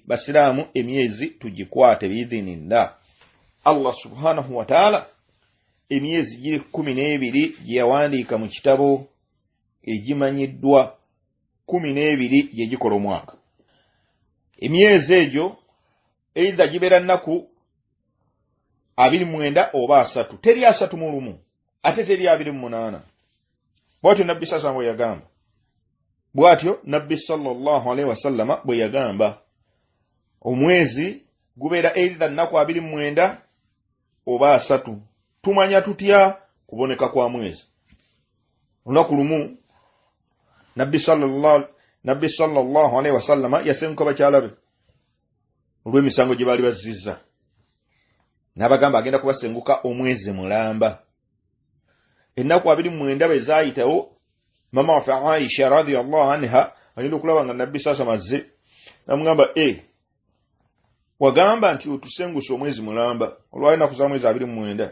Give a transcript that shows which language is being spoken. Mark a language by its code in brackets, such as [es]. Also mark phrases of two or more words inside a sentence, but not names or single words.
[lg] Basiraamu emyezi tugikwate biidhinillah. Allah [ar] سبحانه وتعالى [lg] emyezi giri 12 gyeyawandiika mu kitabo egimanyiddwa 12 gye gikola omwaka. Emyezi egyo eitha gibeera nnaku 29 oba 3, teri 31 ate teri 28. Bwatyo Nabbi sasa bwe yagamba, bwatyo Nabbi [ar] صلى الله عليه وسلم [lg] bwe yagamba, omwezi gubeera eitha nnaku 29 oba 3. Tumanya tutya kuboneka kwa mwezi? Lunaku lumu Nabbi [ar] صلى الله عليه وسلم [lg] yasenguka bakyalabe olw'emisango gye baali bazizza, n'abagamba agenda kubasenguka omwezi mulamba. Ennaku 29 bwe zaayitawo, mama waffe Aisha [ar] رضي الله عنها [lg] agenda okulaba nga Nabbi sasa mazze, n'amugamba wagamba nti otusenguse omwezi mulamba olwali ennaku za mwezi 29.